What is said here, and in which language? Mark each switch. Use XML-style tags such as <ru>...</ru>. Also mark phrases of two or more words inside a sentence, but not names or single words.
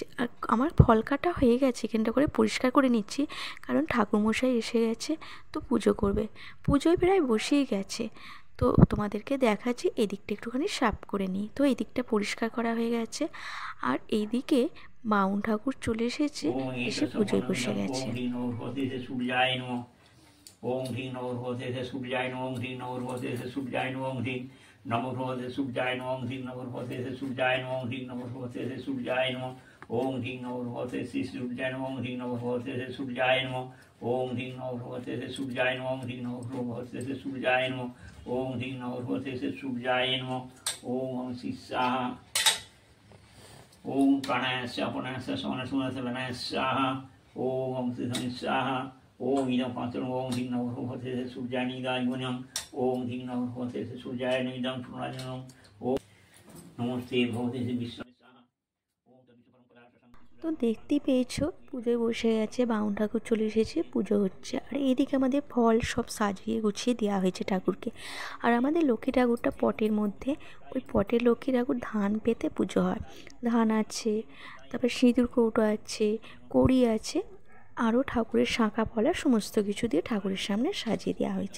<bn>আর আমার ফল কাটা হয়ে গেছে, এখানটা করে পরিষ্কার করে নিচ্ছি, কারণ ঠাকুরমশাই এসে গেছে, তো পুজো করবে। পুজোয় প্রায় বসেই গেছে। তো তোমাদেরকে দেখাচ্ছি, এদিকটা একটুখানি সাফ করে নিই। তো এই দিকটা পরিষ্কার করা হয়ে গেছে, আর এইদিকে বাউন ঠাকুর চলে এসেছে, এসে পুজোয় বসে গেছে।</bn> <sa>ओम ह्रीं नमो भगवते सूर्याय नमः। ओम ह्रीं नमो भगवते सूर्याय नमः। ओम ह्रीं नमो भगवते सूर्याय नमः। ओम ह्रीं नमो भगवते सूर्याय नमः। ओम ह्रीं नमो भगवते सूर्याय नमः। ओम ह्रीं नमो भगवते सूर्याय नमः। ओम ह्रीं नमो भगवते सूर्याय नमः। ओम ह्रीं नमो भगवते सूर्याय नमः। ओम ह्रीं नमो भगवते सूर्याय नमः। ओम ह्रीं नमो भगवते सूर्याय नमः। ओम शिष्याः ओम प्राणायास्य अपनायास्य समनसुनस्य वनायास्याः। ओम श्रीधनुष्याः। ओम इदं पात्रं। ओम ह्रीं नमो भगवते सूर्याय निदायवनं। ओम ह्रीं नमो भगवते सूर्याय निदं पुनराजनं। ओम नमस्ते भगवते विष्णु।</sa> <bn>তো দেখতেই পেয়েছো, পুজোয় বসে গেছে, বাউন ঠাকুর চলে এসেছে, পুজো হচ্ছে। আর এইদিকে আমাদের ফল সব সাজিয়ে গুছিয়ে দেওয়া হয়েছে ঠাকুরকে। আর আমাদের লক্ষ্মী ঠাকুরটা পটের মধ্যে, ওই পটের লক্ষ্মী ঠাকুর ধান পেতে পুজো হয়। ধান আছে, তারপর সিঁদুর কৌটো আছে, কড়ি আছে, আরও ঠাকুরের শাঁখা পলা সমস্ত কিছু দিয়ে ঠাকুরের সামনে সাজিয়ে দেওয়া হয়েছে।</bn>